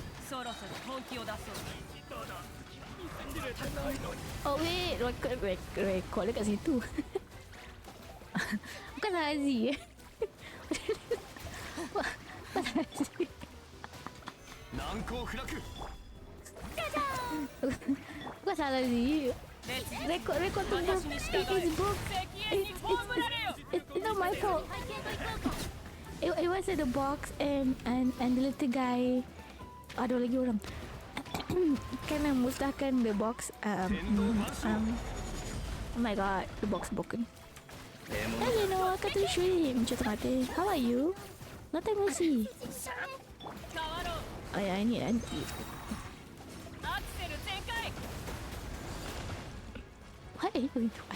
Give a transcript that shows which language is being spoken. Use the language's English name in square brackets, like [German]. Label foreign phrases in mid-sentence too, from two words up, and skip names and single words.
[English] Oh wait, [Malay] record dekat situ. Bukan salah Z. Bukan salah Z. [Japanese] 難攻不落 [Malay] Bukan salah Z. Record tu dah. [English] It's broke. It's not my fault. It was at the box and the little guy. [Malay] Ada lagi orang. Kan memusnahkan [English] the box. Oh my god, the box broken. You know, I got to stream. Just mati. How are you? Not time no see. Oh yeah, I need to eat. What are you doing?